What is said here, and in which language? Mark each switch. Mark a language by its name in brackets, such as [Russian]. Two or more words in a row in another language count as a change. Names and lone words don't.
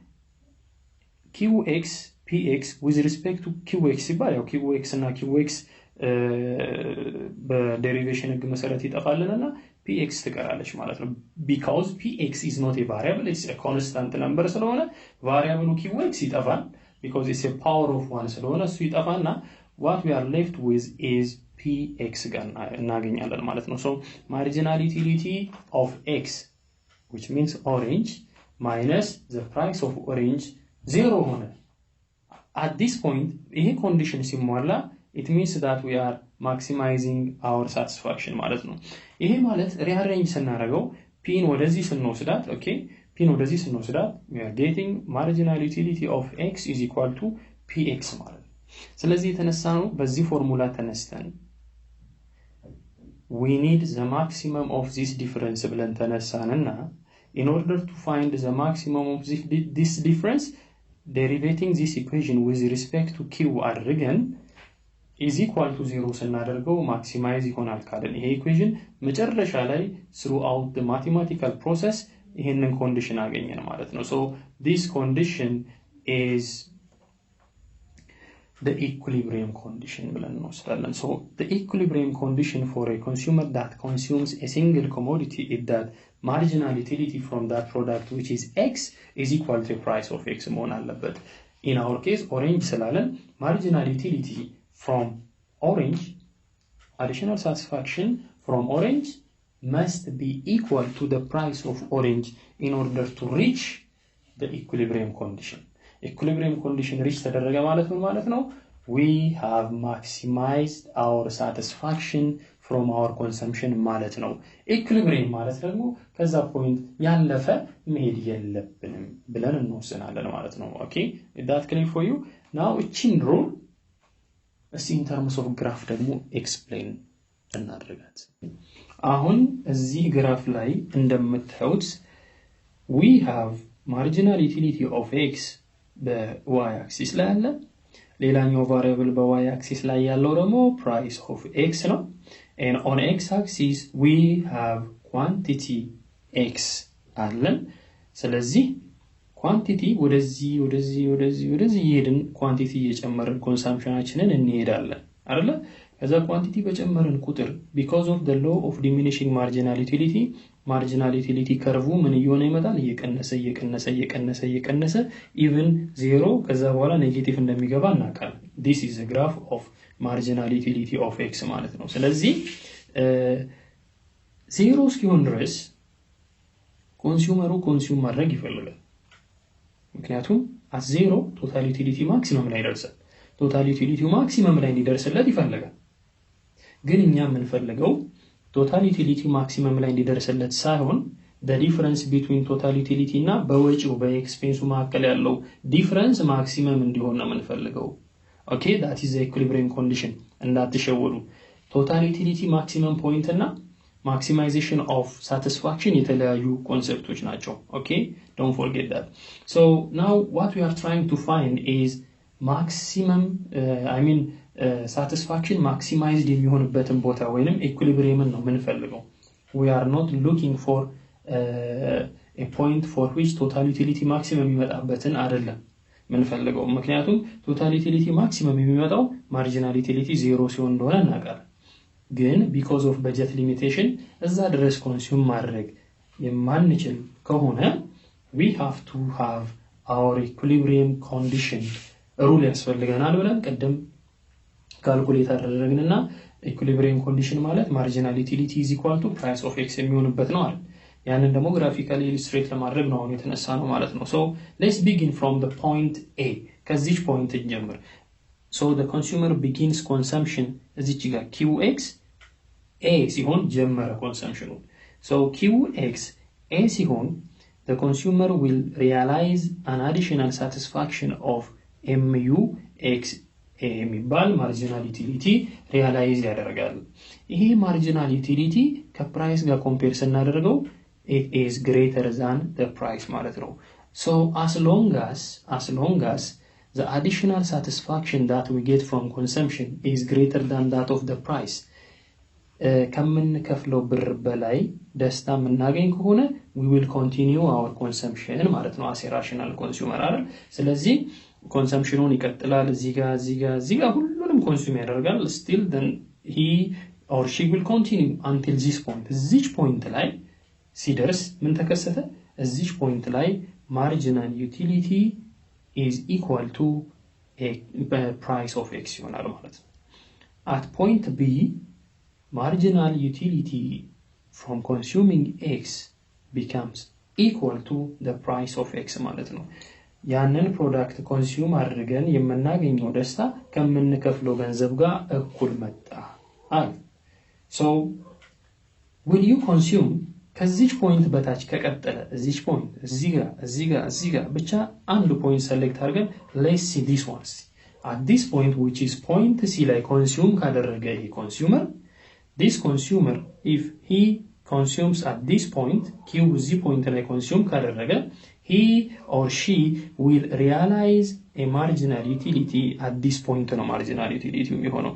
[English] qx px with respect to qx [Amharic] ይባል ያው qx እና qx በዴሪቬሽን ህግ መሰረት ይጠፋልንና px ትቀራለች ማለት ነው [English] because px is not a variable it's a constant number [Amharic] ስለሆነ ቫሪያብሉ qx ይጠፋል [English] because it's a power of 1 [Amharic] ስለሆነ እሱ ይጠፋና [English] what we are left with is px [Amharic] ጋር እናገኛለን ማለት ነው [English] so marginal utility of x which means orange minus the price of orange 0 ሆነ at this point [Amharic] ይሄ ኮንዲሽን ሲሟላ [English] it means that we are maximizing our satisfaction [Amharic] ማለት ነው ይሄ ማለት ሪአሬንጅ ስናደርገው p ወደዚህ ስንወስዳት [English] okay [Amharic] p ወደዚህ ስንወስዳት [English] we are getting marginal utility of x is equal to px [Amharic] ማለት ስለዚህ የተነሳነው በዚህ ፎርሙላ ተነስተን [English] we need the maximum of this difference [Amharic] ብለን ተነሳንና [English] in order to find the maximum of this difference derivating this equation with respect to q አድርገን is equal to 0 [Amharic] ስናደርገው maximize ይሆናል ካለን ይሄ equation መጨረሻ ላይ [English] throughout the mathematical process [Amharic] ይሄንን condition አገኘን ማለት ነው [English] so this condition is the equilibrium condition [Amharic] ብለን እንወስዳለን [English] so the equilibrium condition for a consumer that consumes a single commodity is that marginal utility from that product which is x is equal to the price of x [Amharic] መሆን አለበት [English] in our case orange ስላለን marginal utility from orange additional satisfaction from orange must be equal to the price of orange in order to reach the equilibrium condition equilibrium condition reach [Amharic] ተደረገ ማለት ነው [English] we have maximized our satisfaction from our consumption [Amharic] ማለት ነው [English] equilibrium [Amharic] ማለት ደግሞ ከዛ ፖይንት ያለፈ መሄድ የለብንም ብለን እንወስናለን ማለት ነው [English] okay is that clear for you now እቺን rule in terms of graph [Amharic] ደግሞ explain እናደርጋት አሁን እዚህ ግራፍ ላይ እንደምታዩት [English] we have marginal utility of x [Amharic] በy axis ላይ አለ ሌላኛው variable በy axis ላይ ያለው ደግሞ [English] price of x ነው and on x axis we have quantity x [Amharic] አለን ስለዚህ quantity ወደዚህ ይሄድን quantity እየጨመርን consumptionአችንን እንሄዳለን አይደለ ከዛ quantity በጨመርን ቁጥር [English] because of the law of diminishing marginal utility curve [Amharic] ምን እየሆነ ይመጣል እየቀነሰ even 0 ከዛ በኋላ ኔጌቲቭ እንደሚገባ እናውቃለን [English] this is a graph of marginal utility of x [Amharic] ማለት ነው ስለዚህ 0 እስኪሆን ድረስ ኮንሱመሩ ኮንሱም ማድረግ ይፈልጋል ምክንያቱም [English] at 0 total utility maximum [Amharic] ላይ ይደርሳል [English] total utility maximum [Amharic] ላይ እንዲደርስለት ይፈልጋል ግን እኛ የምንፈልገው [English] total utility maximum [Amharic] ላይ እንዲደርስለት ሳይሆን [English] the difference between total utility [Amharic] እና በወጪው በኤክስፔንሱ መካከል ያለው [English] difference maximum [Amharic] እንዲሆን ነው የምንፈልገው [English] okay that is the equilibrium condition [Amharic] እንዳትሸወዱ [English] total utility maximum point [Amharic] እና [English] maximization of satisfaction [Amharic] የተለያዩ ኮንሰፕቶች ናቸው [English] okay don't forget that so now what we are trying to find is maximum satisfaction maximized [Amharic] የሚሆንበትን ቦታ ወይንም equilibrium ነው የምንፈልገው [English] we are not looking for a point for which total utility maximum [Amharic] የሚመጣበትን አይደለም የምንፈልገው ምክንያቱም [English] total utility maximum [Amharic] የሚመጣው [English] marginal utility 0 [Amharic] ሲሆን እንደሆነ እናውቃለን ግን [English] because of budget limitation [Amharic] እዛ ድረስ consume ማድረግ የማንችል ከሆነ [English] we have to have our equilibrium condition rule [Amharic] ያስፈልገናል ብለን ቀደም ካልኩሌት አደረግንና equilibrium condition ማለት [English] marginal utility is equal to price of [Amharic] x የሚሆንበት ነው አይደል ያንን ደግሞ [English] graphically illustrate [Amharic] ለማድረግ ነው አሁን የተነሳ ነው ማለት ነው [English] so let's begin from the point a [Amharic] ከዚህ ፖይንት እንጀምር [English] so the consumer begins consumption [Amharic] እዚች ጋር qx a ሲሆን ጀመረ [English] consumption so qx a ሲሆን the consumer will realize an additional satisfaction of mu x የሚባል marginal utility realize [Amharic] ያደርጋል ይሄ [English] marginal utility [Amharic] ከፕራይስ ጋር ኮምፔር ስናደርገው [English] it is greater than the price [Amharic] ማለት ነው [English] so as long as the additional satisfaction that we get from consumption is greater than that of the price [Amharic] ከምንከፍለው ብር በላይ ደስታ የምናገኝ ከሆነ [English] we will continue our consumption [Amharic] ማለት ነው [English] as a rational consumer [Amharic] አይደል ስለዚህ consumptionውን ይቀጥላል እዚህ ጋር ሁሉንም consume ያደርጋል [English] still then he or she will continue until this point እዚች [Amharic] ፖይንት ላይ ሲደርስ ምን ተከሰተ እዚች ፖይንት ላይ [English] marginal utility is equal to a price of x [Amharic] ይሆናል ማለት ነው [English] at point b marginal utility from consuming x becomes equal to the price of x [Amharic] ማለት ነው ያንን ፕሮዳክት ኮንሱም አድርገን የምናገኘው ደስታ ከምንከፍለው ገንዘብ ጋር እኩል መጣ [English] so when you consume [Amharic] ከዚህ ፖይንት በታች ከቀጠለ እዚህ ፖይንት እዚህ ጋር ብቻ አንድ ፖይንት ሰሌክት አድርገን [English] let's see this one at this point, which is point C [Amharic] ላይ consume ካደረገ ይሄ [English] consumer, this consumer, if he consumes at this point, [Amharic] Q እዚህ point ላይ consume ካደረገ, [English] he or she will realize a marginal utility at this point [Amharic] ነው marginal utility የሚሆነው.